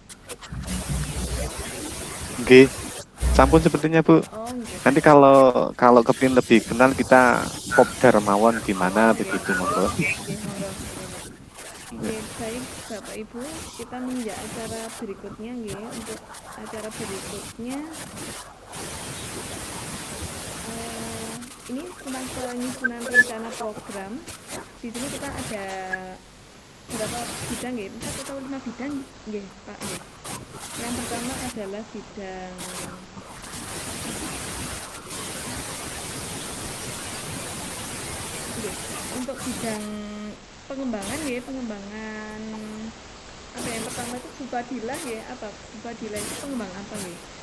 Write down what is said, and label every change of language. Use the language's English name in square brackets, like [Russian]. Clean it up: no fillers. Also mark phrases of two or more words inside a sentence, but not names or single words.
[Javanese] Nggih. Sampun [Indonesian] sepertinya Bu. Nanti kalau kepingin lebih kenal kita Pop Darmawan gimana begitu monggo. Oke, baik Bapak Ibu, kita menginjak acara berikutnya nggih. Untuk acara berikutnya ini tentang penyusunan rencana program. Di sini kita ada berapa bidang nggih? 4 atau 5 bidang nggih, Pak nggih. Yang pertama adalah bidang untuk bidang pengembangan ya, pengembangan apa yang pertama itu Bupadilah ya, apa Bupadilah itu pengembang apa nih?